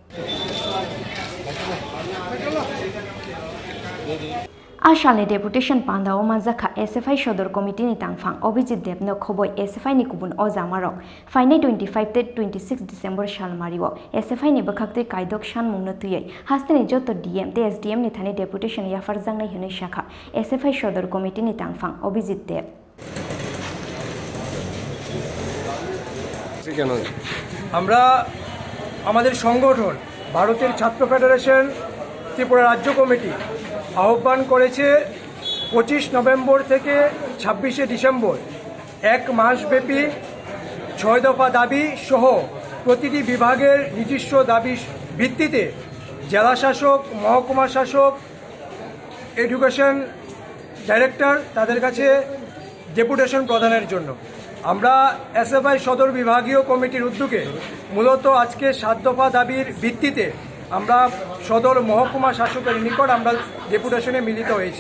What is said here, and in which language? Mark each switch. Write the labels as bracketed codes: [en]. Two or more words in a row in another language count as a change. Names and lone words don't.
[trp] Asalni Deputation Panda o Mazakha SFI Sadar Committee ni tangfang Obijit Debno khoboi SFI ni kubun ozamarok Fainai 25 te 26 December salmariwo SFI ni bakhakte Kaidok Sanmungno tuyai hasteni joto DM te SDM ni Thani Deputation Yapharkha hine shakha SFI Sadar Committee ni tangfang Obijit Deb [bn] আমরা আমাদের সংগঠন ভারতের ছাত্র ফেডারেশন ত্রিপুরা রাজ্য কমিটি আহ্বান করেছে 25 নভেম্বর থেকে 26 ডিসেম্বর এক মাসব্যাপী 6 দফা দাবি সহ প্রতিটি বিভাগের নিজস্ব দাবি ভিত্তিতে জেলা শাসক মহকুমা শাসক [en] education director [bn] তাদের কাছে ডেপুটেশন প্রদানের জন্য আমরা এসএফআই সদর বিভাগীয় কমিটির উদ্যোগে মূলত আজকে 7 দফা দাবির ভিত্তিতে আমরা সদর মহকুমা শাসকের নিকট আমরা ডেপুটেশনে মিলিত হয়েছি।